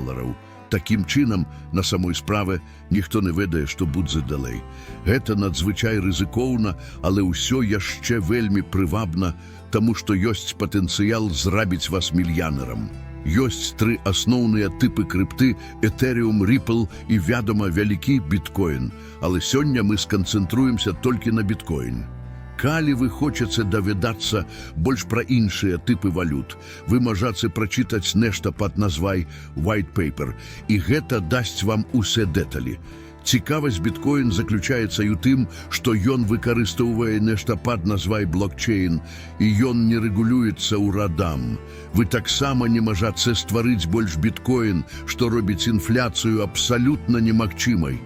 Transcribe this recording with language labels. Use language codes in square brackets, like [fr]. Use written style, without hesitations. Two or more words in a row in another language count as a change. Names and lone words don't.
[be] Такім чынам, на самой справе, ніхто не ведае, што будзе далей. Гэта надзвычай рызыкоўна, але ўсё яшчэ вельмі прывабна, таму што ёсць патэнцыял зрабіць вас мільянерам. Ёсць тры асноўныя тыпы крипты: Ethereum, Ripple і, вядома, вялікі біткоін. Але сёння мы сканцэнтруемся толькі на біткоін. Калі вы хочаце даведацца больш пра іншыя тыпы валют, вы можаце прачытаць нешта пад назвай [en] white paper, [be] і гэта дасць вам усе дэталі. Цікавасць біткоін заключаецца і ў тым, што ён выкарыстоўвае нешта пад назвай блокчейн, і ён не рэгулюецца ўрадам. Вы таксама не можаце стварыць больш біткоін, што робіць інфляцыю абсалютна немагчымай.